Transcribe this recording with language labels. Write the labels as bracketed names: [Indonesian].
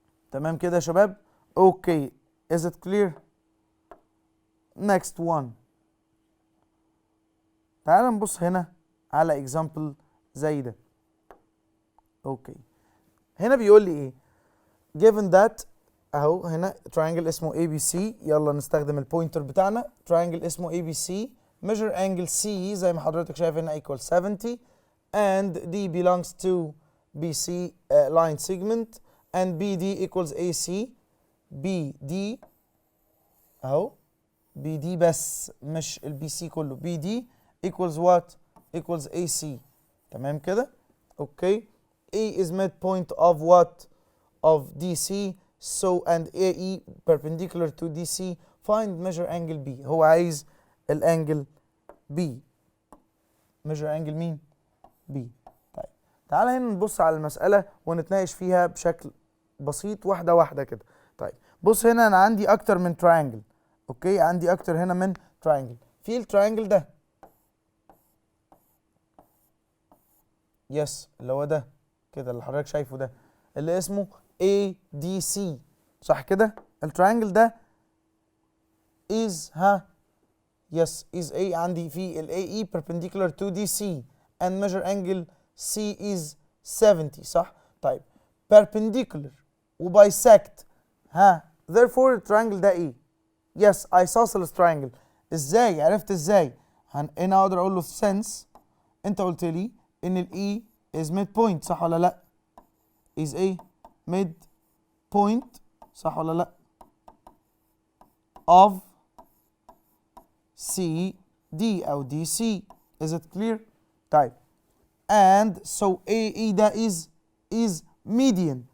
[Arabic] تمام كده يا شباب؟ اوكي [English] is it clear؟ next one. [Arabic] تعال نبص هنا على example زي ده. اوكي هنا بيقول لي ايه؟ [English] given that [Arabic] اهو هنا triangle اسمه ABC. يلا نستخدم البوينتر بتاعنا. [English] triangle اسمه ABC measure angle C [Arabic] زي ما حضرتك شايف هنا [English] equals 70 and D belongs to BC line segment and BD equals AC. [Arabic] BD اهو BD بس مش البي سي كله. [English] BD equals what؟ equals AC. [Arabic] تمام كده؟ اوكي. [English] A is midpoint of what؟ of DC. so and AE perpendicular to DC. find measure angle B. [Arabic] هو عايز الانجل B. [English] measure angle مين؟ B. [Arabic] طيب تعالى هنا نبص على المسألة ونتناقش فيها بشكل بسيط واحدة واحدة كده. طيب بص هنا انا عندي اكتر من تراينجل. اوكي عندي اكتر هنا من تراينجل. في التراينجل ده يس اللي هو ده كده اللي حضرتك شايفه ده اللي اسمه ADC. صح كده؟ التراينجل ده is yes is A. [English] عندي في ال AE perpendicular to DC and measure angle C is 70. [Arabic] صح؟ طيب perpendicular و bisect therefore التراينجل ده ايه؟ yes [English] isosceles triangle. [Arabic] ازاي؟ عرفت ازاي؟ هنا اقدر اقول له since انت قلت لي ان ال E is midpoint. صح ولا لا؟ [English] is a midpoint. [Arabic] صح ولا لا؟ [English] of CD [Arabic] او DC. [English] is it clear؟ [Arabic] طيب [English] and so AE ده is median.